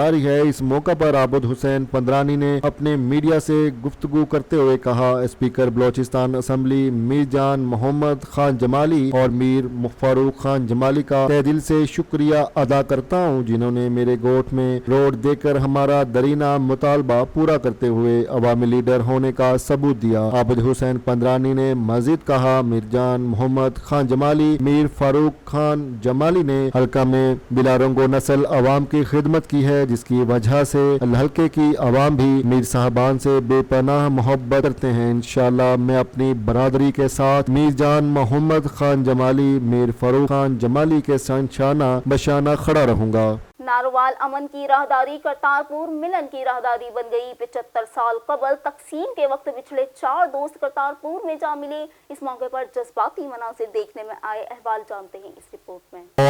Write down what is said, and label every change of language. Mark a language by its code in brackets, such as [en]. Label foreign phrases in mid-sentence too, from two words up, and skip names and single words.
[ur] اس موقع پر عابد حسین پندرانی نے اپنے میڈیا سے گفتگو کرتے ہوئے کہا، اسپیکر بلوچستان اسمبلی میرجان محمد خان جمالی اور میر فاروق خان جمالی کا تہہ دل سے شکریہ ادا کرتا ہوں، جنہوں نے میرے گوٹھ میں روڈ دے کر ہمارا دیرینہ مطالبہ پورا کرتے ہوئے عوامی لیڈر ہونے کا ثبوت دیا. عابد حسین پندرانی نے مزید کہا, میرجان محمد خان جمالی میر فاروق خان جمالی نے حلقہ میں بلا رنگ و نسل عوام کی خدمت کی ہے، جس کی وجہ سے حلقے کی عوام بھی میر صاحبان سے بے پناہ محبت کرتے ہیں. انشاءاللہ میں اپنی برادری کے ساتھ میرجان محمد خان جمالی میر فاروق خان جمالی کے شانہ بشانہ کھڑا رہوں گا. نارووال امن کی راہداری کرتارپور ملن کی راہداری بن گئی. 75 سال قبل تقسیم کے وقت پچھلے 4 دوست کرتارپور میں جا ملے. اس موقع پر جذباتی مناظر دیکھنے میں آئے، احوال جانتے ہیں اس رپورٹ میں.